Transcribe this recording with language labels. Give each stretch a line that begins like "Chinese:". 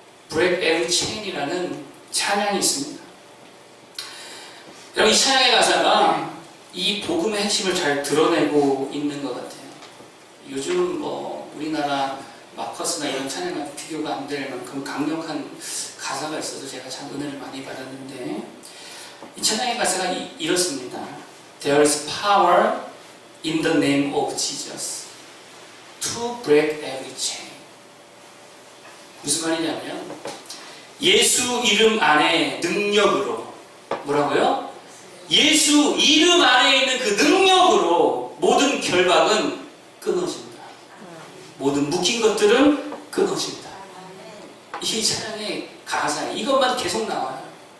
Korean: Break Every Chain이라는 찬양이 있습니다. 여러분 이 찬양의 가사가 이 복음의 핵심을 잘 드러내고 있는 것 같아요. 요즘 우리나라 마커스나 이런 찬양과 비교가 안 될 만큼 강력한 가사가 있어서 제가 참 은혜를 많이 받았는데, 이 찬양의 가사가 이렇습니다.
English: There is power in the name of Jesus to break every chain.
Korean: 무슨 말이냐면 예수 이름 안에 능력으로, 뭐라고요? 예수 이름 안에 있는 그 능력으로 모든 결박은 끊어진다. 모든 묶인 것들은 끊어진다. 이 찬양의 가사, 이것만 계속 나와요.